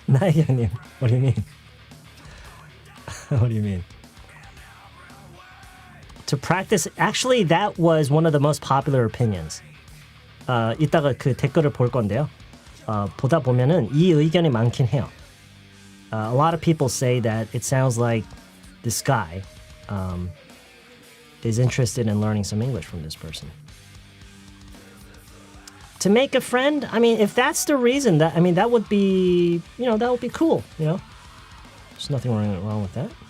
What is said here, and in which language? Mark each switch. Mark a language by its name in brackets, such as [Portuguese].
[English] 나혜경님, what do you mean? What do you mean? To practice, actually that was one of the most popular opinions. [Korean] 이따가 그 댓글을 볼 건데요. 보다 보면은 이 의견이 많긴 해요. [English] A lot of people say that it sounds like this guy is interested in learning some English from this person. To make a friend, I mean, if that's the reason, that would be, that would be cool, There's nothing wrong with that.